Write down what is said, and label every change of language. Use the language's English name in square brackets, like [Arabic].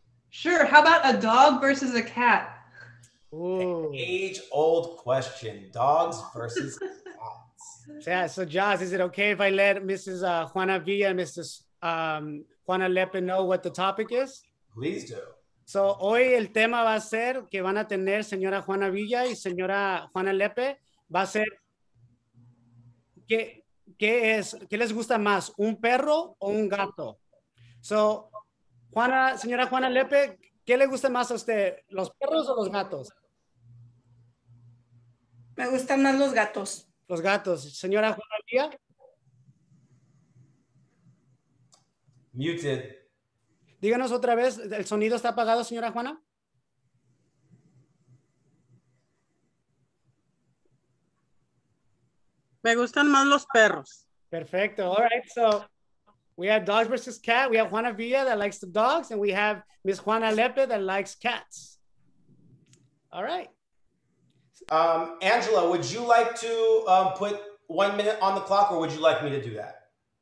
[English] Sure. How about a dog versus a cat? Ooh. Age-old question. Dogs versus cats. Yeah, so Josh, is it okay if I let Mrs. Juana Villa and Mrs. Juana Lepe know what the topic is? Please do. [Spanish] So, hoy el tema va a ser que van a tener señora Juana Villa y señora Juana Lepe. Va a ser ¿qué les gusta más? ¿Un perro o un gato? So, señora Juana Lepe, ¿qué le gusta más a usted? ¿Los perros o los gatos? Me gustan más los gatos. Los gatos. Señora Juana Villa. [English] Muted. [Spanish] Díganos otra vez, ¿el sonido está apagado, señora Juana? Me gustan más los perros. Perfecto. [English] All right, so we have dogs versus cat. We have Juana Villa that likes the dogs, and we have Miss Juana Lepe that likes cats. All right. Angela, would you like to put 1 minute on the clock, or would you like me to do that?